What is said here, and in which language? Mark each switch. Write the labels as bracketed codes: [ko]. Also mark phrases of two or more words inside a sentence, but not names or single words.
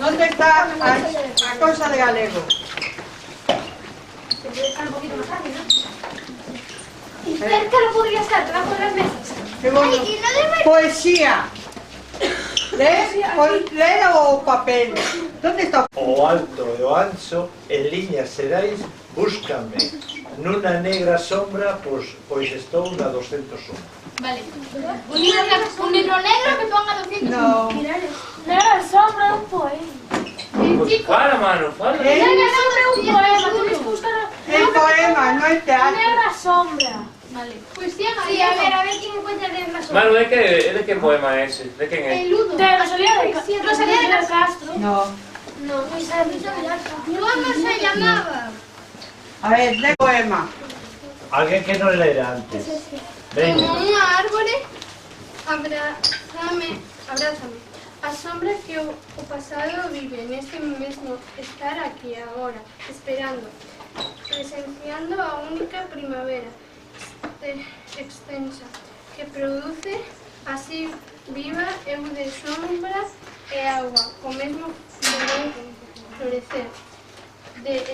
[gl] ¿Dónde está a cosa de galego? [es] Y cerca no podría estar, debajo de las mesas. Qué bueno. Poesía. [gl] Lee o papel. [es] ¿Dónde está? [gl] O alto e o ancho, en liñas xerais, búscame. Nunha negra sombra, pois estou na 201. Vale. [es] Un libro negro que ponga 200. No. Negra sombra, un poema. [gl] Fala, mano, fala. [es] Negra sombra, un poema. Tienes que buscar El poema, no el teatro. negra sombra. Vale. Pues sí, a ver quién encuentra negra sombra. [gl] Mano, de que poema é ese? De quen é? [es] El Ludo. De Rosalía de Castro. No. No, ¿cómo se llamaba? A ver, lee poema. [gl] Alguén que non lera antes. Veña. Como un árbore, abrázame. A sombra que o pasado vive neste mesmo estar aquí agora, esperando, presenciando a única primavera extensa que produce así viva eu de sombra e agua, co mesmo florecer de